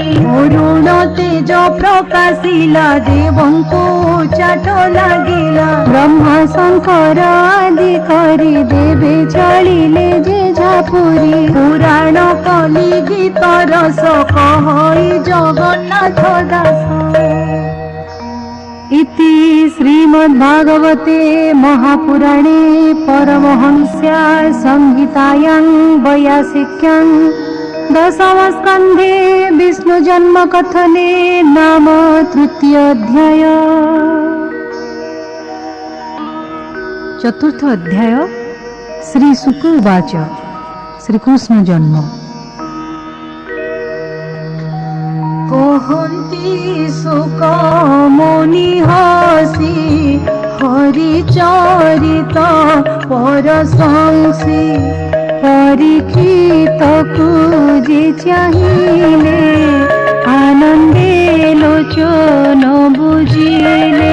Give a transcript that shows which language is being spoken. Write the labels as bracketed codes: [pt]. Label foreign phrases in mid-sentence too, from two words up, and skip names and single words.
[or] ଅରୁଣ ତେଜ ପ୍ରକାଶିଲା ଦେବଙ୍କୁ ଚାଟ ଲାଗିଲା ବ୍ରହ୍ମା ଶଙ୍କର ଆଦି କରି ଦେବେ ଚଳିଲେ ଯେ ଝାପୁରୀ ପୁରାଣ କଲି ଗୀତ ରସ କହଇ ଜଗନ୍ନାଥ ଦାସ [sa] इति श्रीमद्भागवते महापुराणे परमहंस्या संहितायां वैयासिक्यां दशमस्कन्धे विष्णुजन्मकथने नाम तृतीयोऽध्याय। चतुर्थ अध्याय। श्री शुक उवाच श्रीकृष्ण जन्म। [or] କହନ୍ତି ଶୁକ ମୁନି ହସି ହରିଚରିତ ପ୍ରଶଂସି ପରୀକ୍ଷିତକୁ ଯେ ଚାହିଁଲେ ଆନନ୍ଦେ ଲୋଚନ ବୁଜିଲେ